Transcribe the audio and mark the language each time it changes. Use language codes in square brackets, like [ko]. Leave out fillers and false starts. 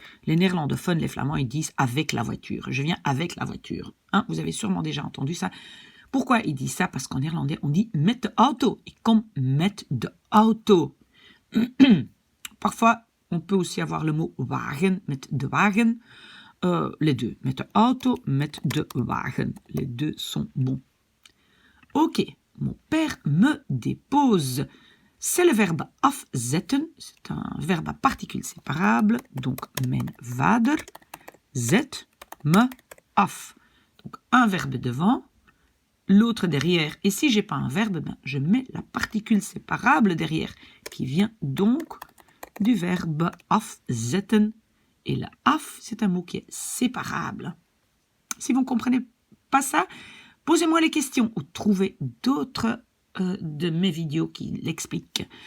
[fr] Les néerlandophones, les flamands, ils disent avec la voiture. Je viens avec la voiture. Hein, vous avez sûrement déjà entendu ça. Pourquoi ils disent ça? Parce qu'en néerlandais, on dit [nl] met de auto. Ik kom met de auto. [fr] Parfois, on peut aussi avoir le mot wagen, [nl] met de wagen. [fr] Les deux, [nl] met de auto, met de wagen. [fr] Les deux sont bons. Ok, mon père me dépose. C'est le verbe afzetten. C'est un verbe à particules séparables. Donc, [nl] mijn vader zet me af. [fr] Donc, un verbe devant, l'autre derrière. Et si j'ai pas un verbe, je mets la particule séparable derrière, qui vient donc du verbe afzetten. Et le af, c'est un mot qui est séparable. Si vous ne comprenez pas ça, posez-moi les questions ou trouvez d'autres de mes vidéos qui l'expliquent.